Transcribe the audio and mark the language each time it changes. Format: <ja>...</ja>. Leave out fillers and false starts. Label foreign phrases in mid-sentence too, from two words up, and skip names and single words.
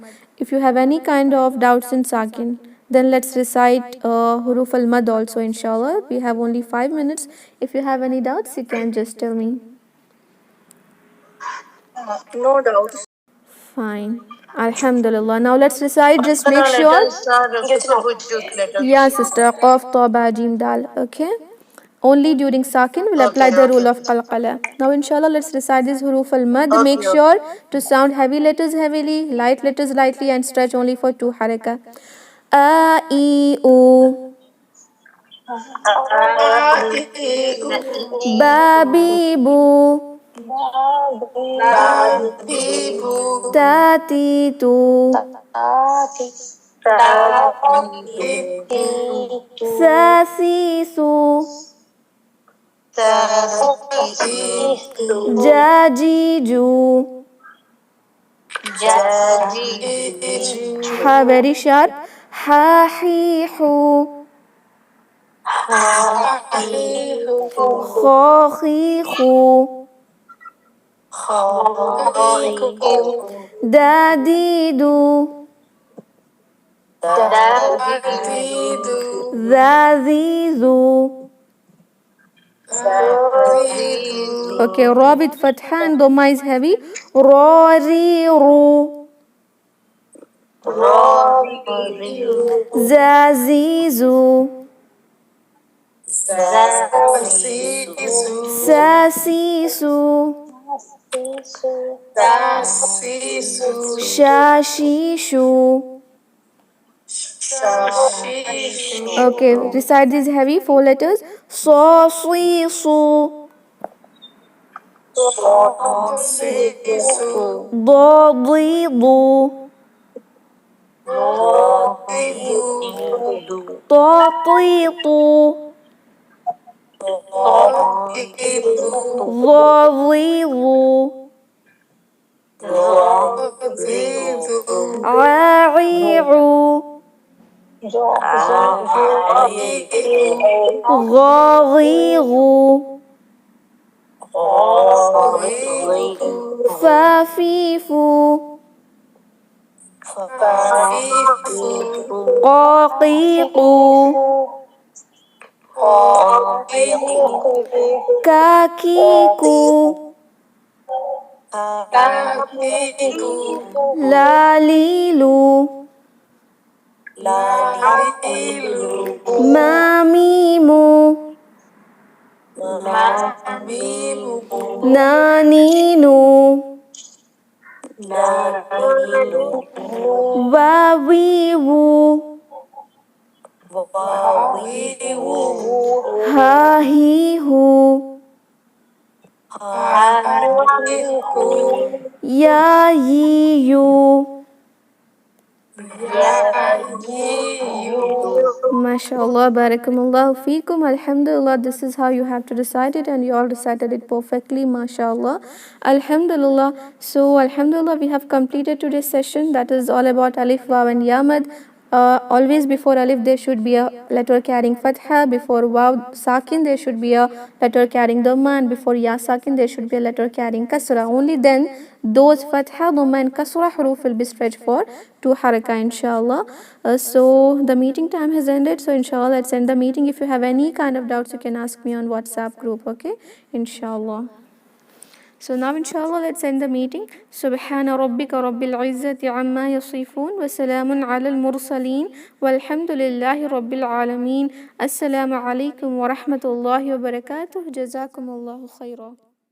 <en>If you have any kind of doubts in sakin, then let's recite</en> <ar>حروف المد</ar> <en>also, inshallah. We have only 5 minutes. If you have any doubts, you can just tell me. No doubts. Fine. Alhamdulillah. Now let's recite. Just make sure. Yeah, sister. Qaf,</en> <ar>ta, ba, jim,</ar> <en>dal. Okay. Only during sakin will apply the rule of qalqala. Now inshallah let's recite this</en> <ar>حروف المد.</ar> <en>Make sure to sound heavy letters heavily, light letters lightly, and stretch only for 2 haraka.</en> <ar>A, إِ، أُ. بَ, بِ، بُ. تَ، تِ، تُ. ثَ، ثِ، ثُ. جَ، جِ, ju.</ar> <en>Ha, very sharp.</en> <ar>حَ، حِ، حُ. خَ، خِ، خُ. Da, دِ، دُ. ذَ، ذِ، ذُ.</ar> <en>Okay, ra with fatha and dhamma is heavy.</en> <ar>رَ، رِ، رُ. زَ، زِ، زُ. سَ، سِ، سُ. شَ، شِ، شُ.</ar> <en>Okay, recite these heavy 4 letters.</en> <ar>So, صِ، صُ. ضَ، ضِ، ضُ. طَ، طِ، طُ. ظَ، ظِ، ظُ. A, عِ، عُ. غَ، غِ، غُ. فَ، فِ، فُ. قَ، قِ، قُ. كَ، كِ، كُ. لَ، لِ، لُ. مَ، مِ، مُ. نَ، نِ، نُ. وَ، وِ, wu. هَ، هِ، هُ. يَ، يِ, yu. ما شاء الله، بارك الله فيكم.</ar> <en>Alhamdulillah, this is how you have to recite it, and you all recited it perfectly.</en> <ar>ما شاء الله. الحمد لله.</ar> <en>So, Alhamdulillah, we have completed today's session. That is all about Alif, Waw, and Yamad. Always before alif there should be a letter carrying fatha, before</en> <ar>واو ساكن</ar> <en>there should be a letter carrying dhamma, and before</en> <ar>ياء ساكن</ar> <en>there should be a letter carrying kasra. Only then those fatha, dhamma and kasra huruf will be stretched for 2 haraka, inshallah. So the meeting time has ended, so inshallah let's end the meeting. If you have any kind of doubts you can ask me on WhatsApp group, okay, inshallah. So now inshallah let's end the meeting.</en> <ar>سبحان ربك رب العزة عما يصفون وسلام على المرسلين والحمد لله رب العالمين. السلام عليكم ورحمة الله وبركاته. جزاكم الله خيرا.</ar>